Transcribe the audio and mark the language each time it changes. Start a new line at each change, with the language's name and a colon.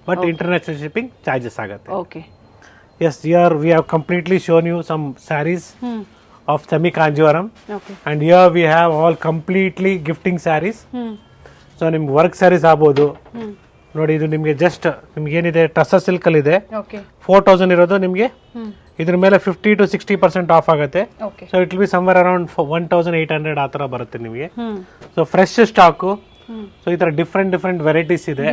Kannada: But international shipping charges ಆಗುತ್ತೆ.
English: Yes, here we have completely shown you some sarees of semi kanjivaram, and here we have all completely gifting sarees.
Kannada: So ನಿಮ್ಗೆ work saris ಆಗ್ಬೋದು. ನೋಡಿ ಇದು ನಿಮ್ಗೆ just ನಿಮ್ಗೆ ಏನಿದೆ ಟಸ್ಸ silk ಅಲ್ಲಿ ಇದೆ. 4000 ಇರೋದು ನಿಮ್ಗೆ ಇದ್ರ ಮೇಲೆ 50 to 60% ಆಫ್ ಆಗುತ್ತೆ.
English: so it will be somewhere around 1800
Kannada: ಆ ತರ ಬರುತ್ತೆ ನಿಮಗೆ. So fresh stock. ಸೊ ಈ ತರ ಡಿಫ್ರೆಂಟ್ ವೆರೈಟೀಸ್ ಇದೆ.